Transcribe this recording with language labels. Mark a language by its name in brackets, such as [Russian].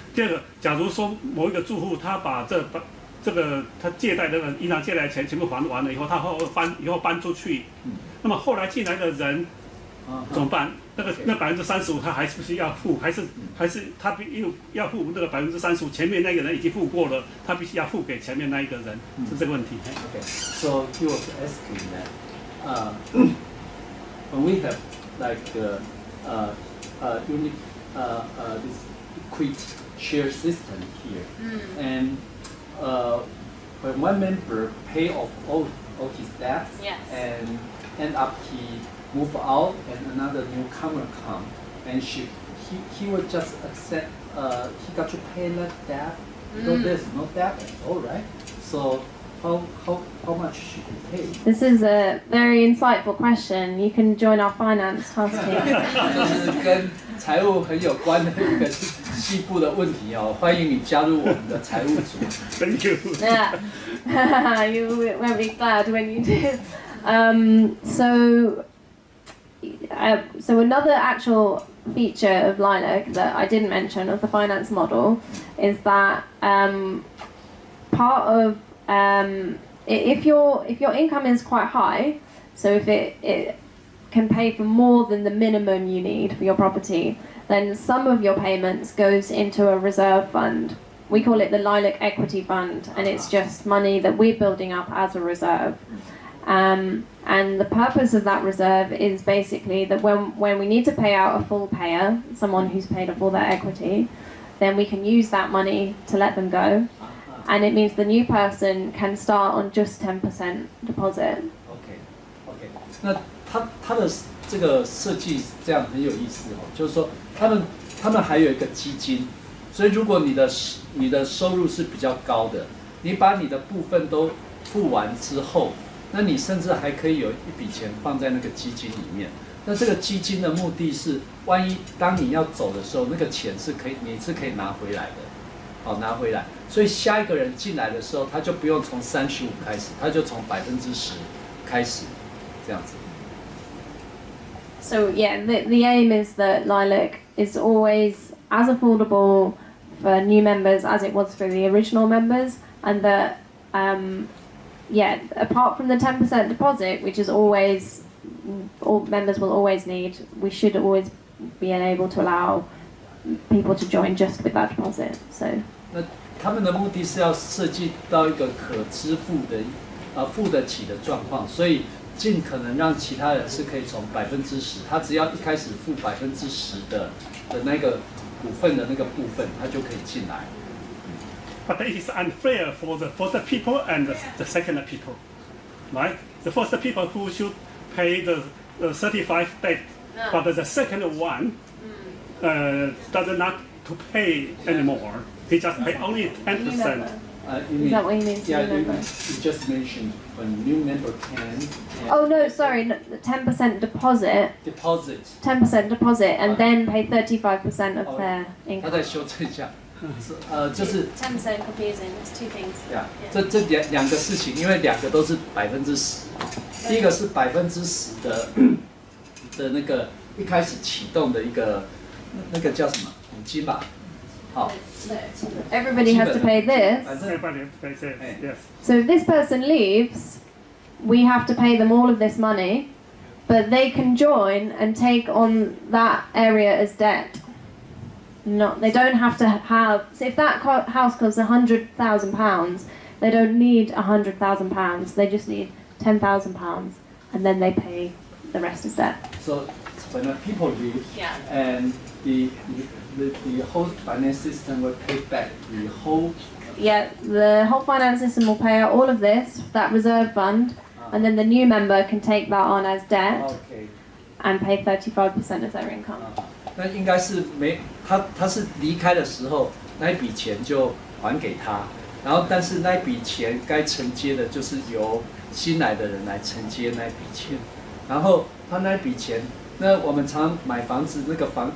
[Chinese] 第二个，假如说某一个住户他把这个他借贷的银行借贷的钱全部还完了以后，他以后搬出去，那么后来进来的人怎么办？那35%他还是不是要付？还是他要付那个35%？前面那个人已经付过了，他必须要付给前面那一个人，是这个问题。 [English] Okay, so he was asking that when we have like unique this equity share system here, and when one member pay off all his debts, Yes. and end up he move out and another newcomer come, and he will just accept he got to pay less debt. So there's no debt at all, right? So how much should he pay? This is a very insightful question. You can join our finance task team. [Chinese] 这是跟财务很有关的一个细部的问题欢迎你加入我们的财务组。 [English] Thank you. Yeah, you won't be glad when you do. So another actual feature of Lilac that I didn't mention of the finance model is that part of if your income is quite high, so if it can pay for more than the minimum you need for your property, then some of your payments goes into a reserve fund. We call it the Lilac Equity Fund, and it's just money that we're building up as a reserve. And the purpose of that reserve is basically that when we need to pay out a full payer, someone who's paid off all their equity, then we can use that money to let them go. And it means the new person can start on just 10% deposit. [Chinese] OK， 那他的这个设计这样很有意思就是说他们还有一个基金，所以如果你的收入是比较高的，你把你的部分都付完之后，那你甚至还可以有一笔钱放在那个基金里面。那这个基金的目的是，万一当你要走的时候，那个钱你是可以拿回来的，拿回来。所以下一个人进来的时候，他就不用从35%开始，他就从10%开始，这样子。 [English] So yeah, the aim is that Lilac is always as affordable for new members as it was for the original members, and that apart from the 10% deposit, which is always all members will always need, we should always be able to allow people to join just with that deposit. So [Chinese] 那他们的目的是要设计到一个可支付的付得起的状况，所以尽可能让其他人是可以从10%，他只要一开始付10%的那个股份的那个部分，他就可以进来。 [English] But it is unfair for the first people and the second people, right? The first people who should pay the 35 debt, but the second one does not to pay anymore. He just pay only 10%. Is that what you mean? Yeah, you just mentioned when new member can. Oh no, sorry, the 10% deposit. Deposit. 10% deposit, and then pay 35% of their [Chinese] 他 [English] income. [Chinese] 再修正一下，就是 [English] 10% confusing. There's two things. [Chinese] 这两个事情，因为两个都是10%。第一个是10%的那个一开始启动的一个那个叫什么五金吧。好。 [English] Everybody has to pay this. Everybody has to pay this. Yes. So if this person leaves, we have to pay them all of this money, but they can join and take on that area as debt. Not, they don't have to have. So if that house costs £100,000, they don't need £100,000. They just need £10,000, and then they pay the rest as debt. So when the people leave, Yeah. and the whole finance system will pay back the whole. Yeah, the whole finance system will pay out all of this, that reserve fund, and then the new member can take that on as debt Okay. and pay 35% of their income. [Chinese] 那应该是他是离开的时候，那一笔钱就还给他，然后但是那一笔钱该承接的就是由新来的人来承接那一笔钱，然后他那一笔钱，那我们常买房子那个